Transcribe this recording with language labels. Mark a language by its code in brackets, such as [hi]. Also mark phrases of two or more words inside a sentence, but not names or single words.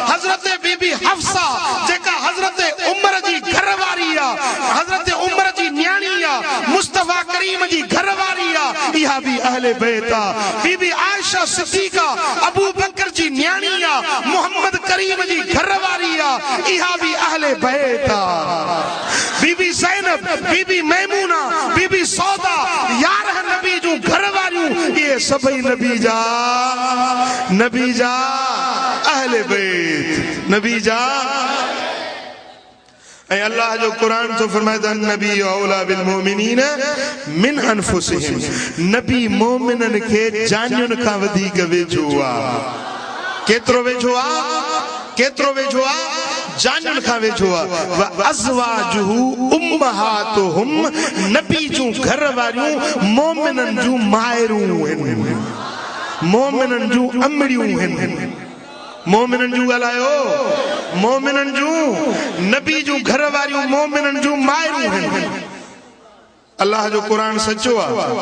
[sd] हजरत बीबी हफ्सा जेका हजरत उमर जी घर वारी आहे, हजरत उमर जी न्याणी आहे, मुस्तफा करीम जी घर वारी आहे, इहा भी अहले बैत आहे। बीबी आयशा सिद्दीका अबू बकर जी न्याणी आहे, मोहम्मद करीम जी घर वारी आहे, इहा भी अहले बैत आहे। बीबी ज़ैनब, बीबी मैमूना, बीबी सौदा, 11 नबी जूं घर वारियूं, इहे सभई नबी जा अहले बैत, नबी जा। ऐं अल्लाह जो कुरान तो फरमाए [ar] النبي أولى بالمؤمنين من أنفسهم, [sd] नबी मोमिनन के जानियुन खां वधीक वेझो आहे। केतिरो वेझो आहे? केतिरो वेझो आहे? जानियुन खां वेझो आहे। [ar] وأزواجه أمهاتهم, [sd] नबी जूं घर वारियूं मोमिनन जूं मायरूं आहिनि, मोमिनन जूं अमड़ियूं आहिनि। मोमिनन जूं ॻाल्हायो, मोमिनन जूं, नबी जूं घर वारियूं मोमिनन जूं मायरूं आहिनि। अल्लाह जो कुरान सचो आहे।